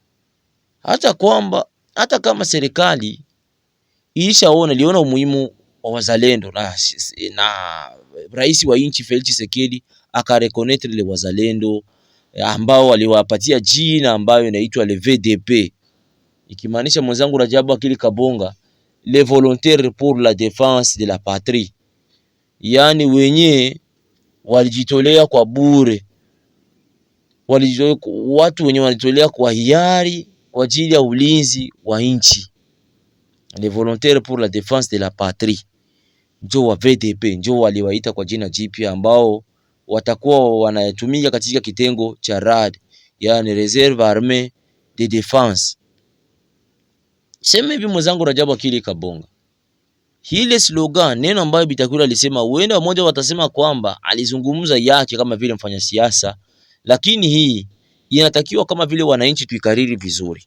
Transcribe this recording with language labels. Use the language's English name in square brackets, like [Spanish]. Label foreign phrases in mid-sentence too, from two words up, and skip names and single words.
[Swahili] Hata kama serikali iliona umuhimu wa wazalendo na rais wa nchi Felix Tshisekedi akareconnaître le wazalendo ambao waliwapatia jina ambayo inaitwa le VDP, ikimaanisha mwenzangu Rajabu Wakili Kabonga, [French] les volontaires pour la défense de la patrie, [Swahili] yani wenye walijitolea kwa bure, watu wenye walijitolea kwa hiari kwa ajili ya ulinzi wa nchi. [French] les volontaires pour la défense de la patrie, [Swahili] njo wa VDP, njo waliwaita kwa jina jipya, ambao watakuwa wanatumika katika kitengo cha RAD, yani Reserve Armée de Défense. Sema hivi mwenzangu Rajabu Akili Kabonga, hile slogan, neno ambayo Bitakwira alisema, huenda mmoja watasema kwamba alizungumza yake kama vile mfanya siasa, lakini hii inatakiwa kama vile wananchi tuikariri vizuri.